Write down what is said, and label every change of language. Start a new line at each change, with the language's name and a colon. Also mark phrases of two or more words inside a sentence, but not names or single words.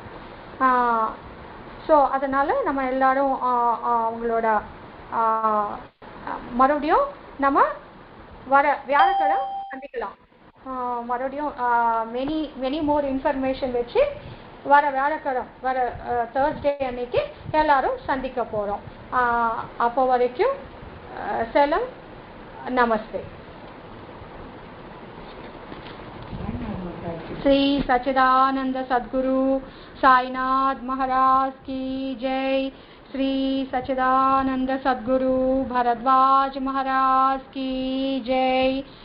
Tamil: ஸோ அதனால நம்ம எல்லாரும் அவங்களோட மறுபடியும் நம்ம வர வியாழக்கிழமை சந்திக்கலாம். மறுபடியும்
English: many more information
Tamil: வச்சு வர வியாழக்கிழமை வர தேர்ஸ்டே அன்னைக்கு எல்லாரும் சந்திக்க போகிறோம். அப்போ வரைக்கும் செலம், நமஸ்தே.
Hindi: श्री सच्चिदानंद सद्गुरु साईनाथ महाराज की जय. श्री सच्चिदानंद सद्गुरु भरद्वाज महाराज की जय.